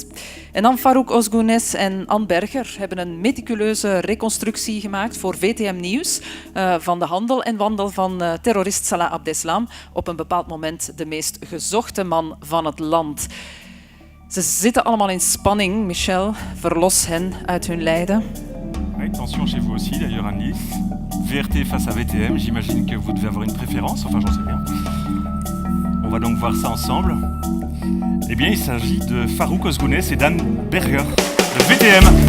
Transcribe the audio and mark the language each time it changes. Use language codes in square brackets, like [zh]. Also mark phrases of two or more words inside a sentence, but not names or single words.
[nl] En dan Farouk Ozgounes en Anne Berger hebben een meticuleuze reconstructie gemaakt voor VTM Nieuws van de handel en wandel van terrorist Salah Abdeslam, op een bepaald moment de meest gezochte man van het land. Ze zitten allemaal in spanning. Michel, verlos hen uit hun lijden. [fr] Oui, tension chez vous aussi, d'ailleurs à Nice. VRT face à VTM, j'imagine que vous devez avoir une préférence, enfin j'en sais rien. On va donc voir ça ensemble. Eh bien, il s'agit de Farouk Ozgounes et d'Anne Berger, de VTM.